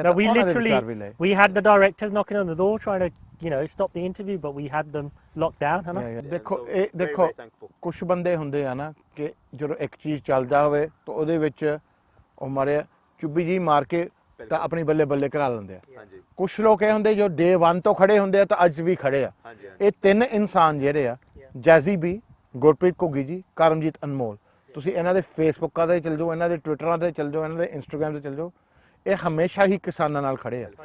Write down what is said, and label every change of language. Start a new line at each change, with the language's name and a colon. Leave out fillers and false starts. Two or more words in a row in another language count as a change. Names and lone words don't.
English: No, we had the directors knocking on the door trying to stop the interview, but we had them locked down,
Hindi: है ना?
Punjabi: ਦੇਖੋ ਕੁਝ ਬੰਦੇ ਹੁੰਦੇ ਆ ਨਾ ਕਿ ਜਦੋਂ ਇੱਕ ਚੀਜ਼ ਚੱਲਦਾ ਹੋਵੇ ਤਾਂ ਉਹਦੇ ਵਿੱਚ ਉਹ ਮਾਰੇ ਚੁੱਭੀ ਜੀ ਮਾਰ ਕੇ ਤਾਂ ਆਪਣੀ ਬੱਲੇ ਕਰਾ ਲੈਂਦੇ ਆ। ਕੁਝ ਲੋਕ ਇਹ ਹੁੰਦੇ ਜੋ ਡੇ 1 ਤੋਂ ਖੜੇ ਹੁੰਦੇ ਆ ਤਾਂ ਅੱਜ ਵੀ ਖੜੇ ਆ। ਇਹ ਤਿੰਨ ਇਨਸਾਨ ਜਿਹੜੇ ਆ, ਜੈਜ਼ੀ ਵੀ, ਗੁਰਪ੍ਰੀਤ ਘੁੱਗੀ ਜੀ, ਕਰਮਜੀਤ ਅਨਮੋਲ, ਤੁਸੀਂ ਇਹਨਾਂ ਦੇ ਫੇਸਬੁੱਕਾਂ ਤੇ ਚਲ ਜਾਓ, ਇਹਨਾਂ ਦੇ ਟਵਿੱਟਰਾਂ ਤੇ ਚਲ ਜਾਓ, ਇਹਨਾਂ ਦੇ ਇੰਸਟਾਗ੍ਰਾਮ ਤੇ ਚਲ ਜਾਓ, ਇਹ ਹਮੇਸ਼ਾ ਹੀ ਕਿਸਾਨਾਂ ਨਾਲ ਖੜੇ ਆ।